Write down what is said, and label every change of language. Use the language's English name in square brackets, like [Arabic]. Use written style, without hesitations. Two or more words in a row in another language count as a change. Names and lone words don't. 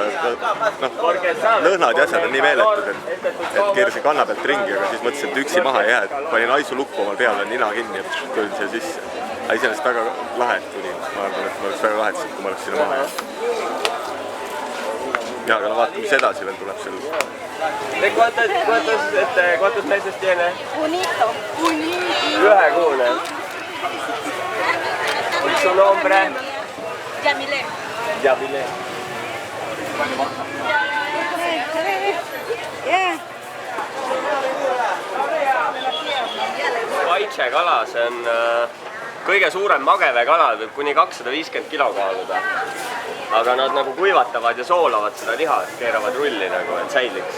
[Estonian] Lõhnad ja asjad on nii meeletud, et keerisin kanna pealt ringi, aga siis mõtlesin, et üksi maha ei jää, et panin aisu lukku omal peale, nina kinni ja tulin siia sisse. Iseenesest väga lahe tulin, ma arvan, et ma oleks väga lahe, kui ma oleks sinna maha. Ja, aga vaatame, mis edasi veel tuleb seal. [Spanish] ¿Cuántos meses tiene? Unito. Ühekuune. ¿Y su nombre? Yamile. Yamile. [Estonian] Kaitse kala, see on kõige suurem magevekala, võib kuni 250 kilo kaaluda. Aga nad nagu kuivatavad ja soolavad seda liha, et keeravad rulli nagu, et säiliks.